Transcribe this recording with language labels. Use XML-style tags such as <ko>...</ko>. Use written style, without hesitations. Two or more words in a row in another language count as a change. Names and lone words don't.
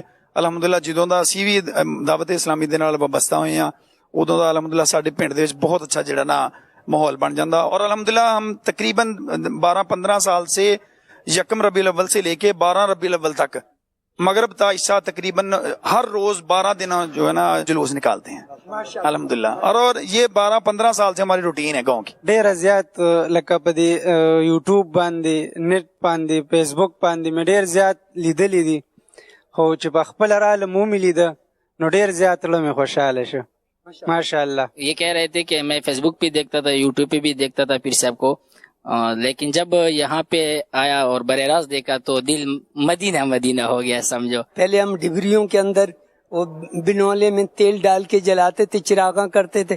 <pa>الحمدللہ جدوں دا اسی بھی دعوت اسلامی دے نال وابستہ ہوئے ہیں ادوں دا الحمدللہ ساڈے پنڈ دے وچ بہت اچھا جڑا نا ماحول بن جاندا.</pa> <ur>اور الحمدللہ ہم تقریباً 12-15 سال سے 1 ربیع الاول سے لے کے 12 ربیع الاول تک مغرب تا عشاء تقریباً ہر روز 12 دن جو ہے نا جلوس نکالتے ہیں الحمدللہ. اور یہ 12-15 سال سے ہماری روٹین ہے گاؤں کی.</ur> <ps>ډیر زیات لکه په دې یوټیوب باندې، نیټ باندې، فیسبوک باندې مې ډیر زیات لیدلې دي، خو چې په خپل رااله مو مې لیده نو ډیر زیات زړه مې خوشحاله شو ماشاءاللہ.</ps> <ur>یہ کہہ رہے تھے کہ میں فیس بک پہ دیکھتا تھا، یوٹیوب پہ بھی دیکھتا تھا پیر صاحب کو، لیکن جب یہاں پہ آیا اور براہ راست دیکھا تو دل مدینہ مدینہ ہو گیا سمجھو. پہلے ہم ڈبریوں کے اندر وہ بنولے میں تیل ڈال کے جلاتے تھے، چراغاں کرتے تھے.</ur>